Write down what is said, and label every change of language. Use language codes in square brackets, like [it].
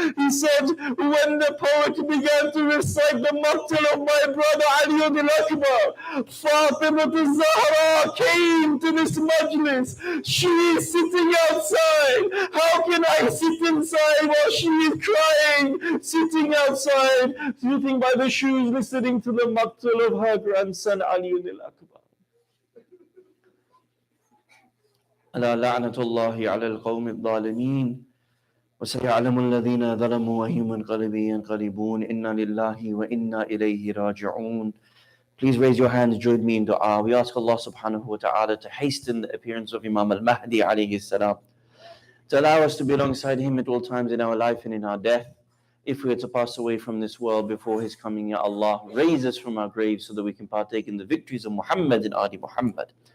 [en] He said, "When the poet began to recite the maqtal of my brother Aliyun al-Akbar, Fatima al-Zahra came to this majlis. She is sitting outside. How can I sit inside while she is crying, sitting outside, sitting by the shoes, listening to the maqtal of her grandson Aliyun al-Akbar?" [ar] ألا لعنة الله على القوم الظالمين وسيعلم الذين ظلموا وأي منقلب ينقلبون إنا لله وإنا إليه راجعون. [en] Please raise your hands, join me in dua. We ask Allah subhanahu wa ta'ala to hasten the appearance of Imam al-Mahdi alayhi salam, to allow us to be alongside him at all times in our life and in our death. If we are to pass away from this world before his coming, Ya Allah, raise us from our graves so that we can partake in the victories of Muhammad and Ali Muhammad.